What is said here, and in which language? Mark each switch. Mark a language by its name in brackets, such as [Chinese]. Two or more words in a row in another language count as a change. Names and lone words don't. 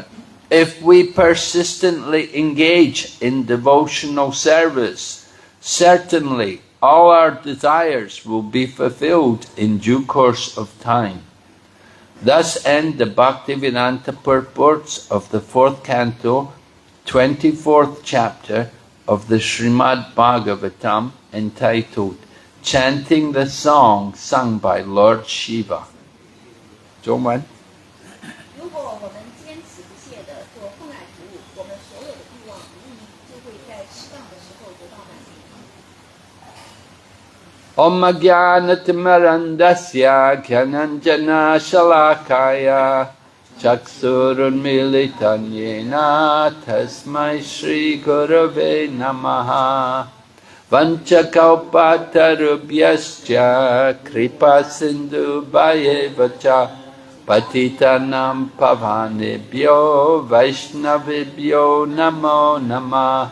[English] If we persistently engage in devotional service, certainly all our desires will be fulfilled in due course of time. Thus end the Bhaktivedanta purports of the 4th canto, 24th chapter of the Srimad Bhagavatam, entitled Chanting the Song Sung by Lord Shiva. [Chinese] 中文如果我们坚持不懈地做奉爱服务，我们所有的欲望无疑就会在适当的时候得到满足。 [Sanskrit] Om Jnanatimmarandasya Gyananjana Shalakaya Chaksurunmilitan Yena Tasmai Shri Gurave Namaha Vanchakalpatarubhyascha Kripa Sindhu Bhayevacha Patitanam Pavanebhyo Vaishnavibhyo Namo Namah.